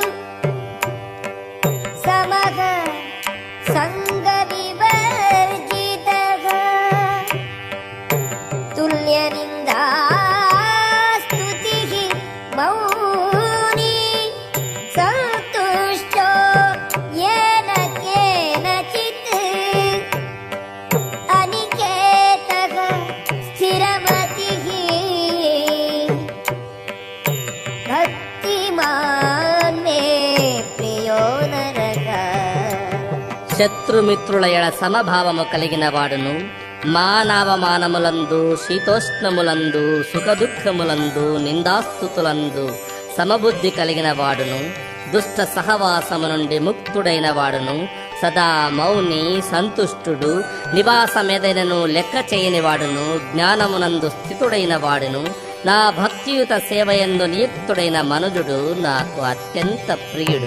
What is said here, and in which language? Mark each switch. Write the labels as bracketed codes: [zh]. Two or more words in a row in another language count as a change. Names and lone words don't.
[sa] సమః సంగ వివర్జితః తుల్యనిందా స్తుతిః మౌని సంతుష్టో येन केनचित् अनिकेतः स्थिरमतिः भक्तिमान् मे प्रियो नरः. [te] శత్రుమిత్రుల ఎడ సమభావము కలిగిన వాడును, మానవమానములందు శీతోష్ణములందు సుఖదుఃఖములందు నిందాస్తుతులందు సమబుద్ధి కలిగిన వాడును, దుష్ట సహవాసము నుండి ముక్తుడైన వాడును, సదా మౌని సంతుష్టుడు, నివాసమేదైనను లెక్క చేయని వాడును, జ్ఞానమునందు స్థితుడైన వాడును, నా భక్తియుత సేవయందు నియుక్తుడైన మనుజుడు నాకు అత్యంత ప్రియుడు.